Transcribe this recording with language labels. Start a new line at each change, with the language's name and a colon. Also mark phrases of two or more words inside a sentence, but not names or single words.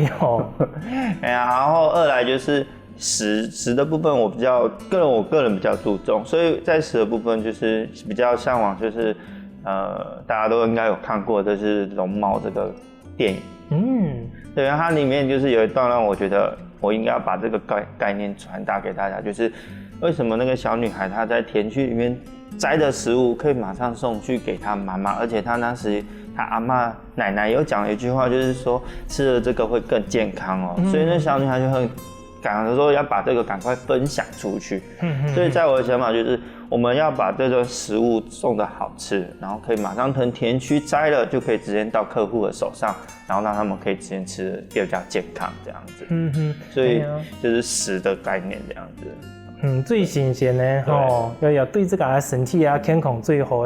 Chinese: 然後二來就是食的部分，我個人比較注重，所以在食的部分就是比較向往，就是大家都應該有看過，就是龍貓這個電影。對，它裡面就是有一段讓我覺得我應該要把這個概念傳達給大家，就是為什麼那個小女孩她在田區裡面摘的食物可以馬上送去給她媽媽，而且她當時她阿嬤奶奶有講了一句話，就是說吃了這個會更健康哦，所以那小女孩就很趕着說要把這個趕快分享出去。所以在我的想法就是我們要把這個食物送得好吃，然後可以馬上從田區摘了就可以直接到客戶的手上，然後讓他們可以直接吃得比較健康這樣子。所以就是食的概念這樣子。最新鮮的要對自己的身體啊健康最好的。